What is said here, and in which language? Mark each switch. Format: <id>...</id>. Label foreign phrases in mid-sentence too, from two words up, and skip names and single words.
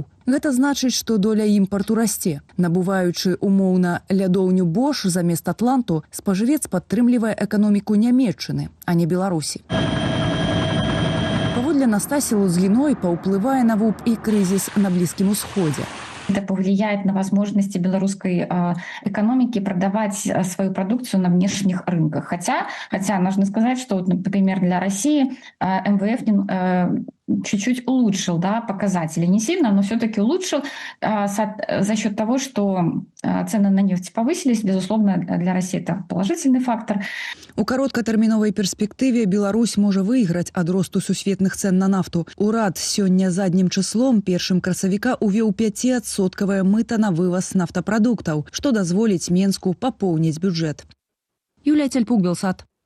<be>Гэта значыць, што доля імпарту расце. Набываючы умоўна лядоўню Bosch замест Атланту, спажывец падтрымлівае эканоміку Нямецчыны, а не Беларусі. Паводле Настасі Лузгіной паўплывае на ВУП і крызіс на Блізкім Усходзе.</be> <ru>Это повлияет на возможности белорусской экономики продавать свою продукцию на внешних рынках. Хотя нужно сказать, что, например, для России МВФ чуть-чуть улучшил показатели. Не сильно, но все-таки улучшил за счет того, что цены на нефть повысились. Безусловно, для России это положительный фактор.</ru> <be>У кароткатэрміновай перспектыве Беларусь можа выйграць ад росту сусветных цен на нафту. Урад сёння заднім числом 1 красавіка увёў 5% мыта на вываз нафтапрадуктаў, што дазволіць Менску папоўніць бюджэт. Юлія Цельпук, Белсат.</be>